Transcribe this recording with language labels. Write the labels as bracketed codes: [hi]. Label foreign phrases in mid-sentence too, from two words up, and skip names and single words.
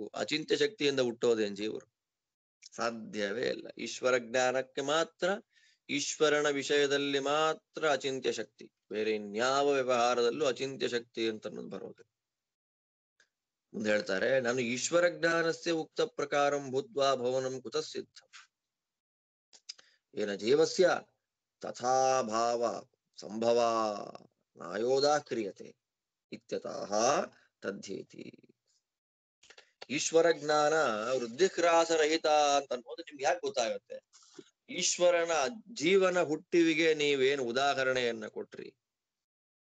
[kn] ಅಚಿಂತ್ಯ ಶಕ್ತಿಯಿಂದ ಹುಟ್ಟೋದೇನ್ ಜೀವರು? ಸಾಧ್ಯವೇ ಇಲ್ಲ. ಈಶ್ವರ ಜ್ಞಾನಕ್ಕೆ ಮಾತ್ರ, ಈಶ್ವರನ ವಿಷಯದಲ್ಲಿ ಮಾತ್ರ ಅಚಿಂತ್ಯ ಶಕ್ತಿ. ಬೇರೆ ಇನ್ಯಾವ ವ್ಯವಹಾರದಲ್ಲೂ ಅಚಿಂತ್ಯ ಶಕ್ತಿ ಅಂತ ಅನ್ನೋದು ಬರೋದಿಲ್ಲ. ಮುಂದೆ ಹೇಳ್ತಾರೆ, ನಾನು [sa] ಈಶ್ವರ ಜ್ಞಾನಸ್ಯ ಉಕ್ತ ಪ್ರಕಾರಂ ಭೂತ್ವಾ ಭವನಂ ಕುತಃ ಸಿದ್ಧ. ಏನ ಜೀವಸ್ಯ ತಥಾ ಭಾವ ಸಂಭವ ನಾಯೋದಾ ಕ್ರಿಯತೆ ಇತ್ಯತಃ ತದ್ಧೇತಿ. [kn] ಈಶ್ವರ ಜ್ಞಾನ ವೃದ್ಧಿಹ್ರಾಸರಹಿತ ಅಂತ ಅನ್ನೋದು ನಿಮ್ಗೆ ಯಾಕೆ ಗೊತ್ತಾಗುತ್ತೆ? ಈಶ್ವರನ ಜೀವನ ಹುಟ್ಟಿವಿಗೆ ನೀವೇನು ಉದಾಹರಣೆಯನ್ನ ಕೊಟ್ರಿ?